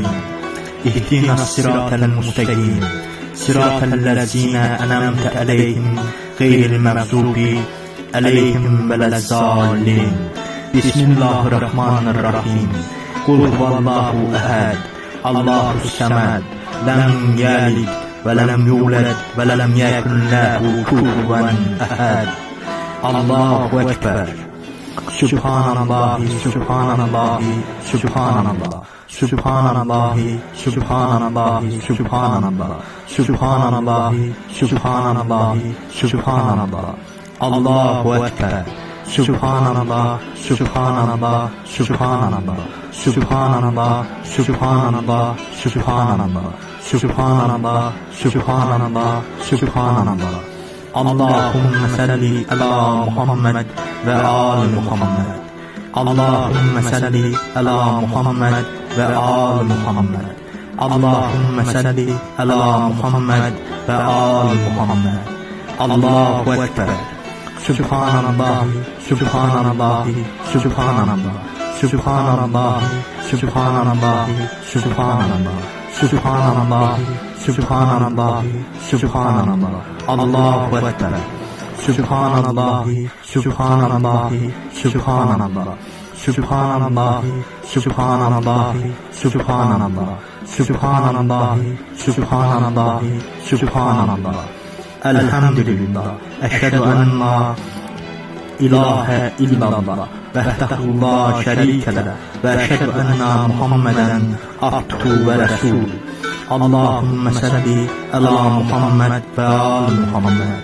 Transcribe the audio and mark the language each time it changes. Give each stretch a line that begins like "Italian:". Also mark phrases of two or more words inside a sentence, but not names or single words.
Arabic: اهدنا الصراط المستقيم صراط الذين أنعمت عليهم غير المغضوب عليهم ولا الضالين. Bismillahirrahmanirrahim. قل هو الله أحد الله الصمد. لم يلد ولم يولد ولم يكن له كفوا أحد. الله أكبر. سبحان الله سبحان الله سبحان الله. سبحان الله سبحان الله سبحان الله. سبحان الله سبحان الله سبحان الله. الله أكبر. سبحان الله سبحان الله سبحان الله. سبحان الله سبحان الله سبحان الله. سبحان الله سبحان الله سبحان الله. اللهم صل على محمد وآل محمد. اللهم صل على محمد وآل محمد. اللهم صل على محمد وآل محمد. الله أكبر. سبحان الله سبحان الله سبحان الله. سبحان الله سبحان الله سبحان الله. سبحان الله سبحان الله سبحان الله. الله أكبر. سبحان الله سبحان الله سبحان الله. سبحان الله سبحان الله سبحان الله. سبحان الله سبحان الله سبحان الله. Elhamdülillah. أشهد أن لا إله إلا الله وحده لا شريك له وأشهد أن محمدا عبده ورسوله. اللهم صل على محمد وآل محمد.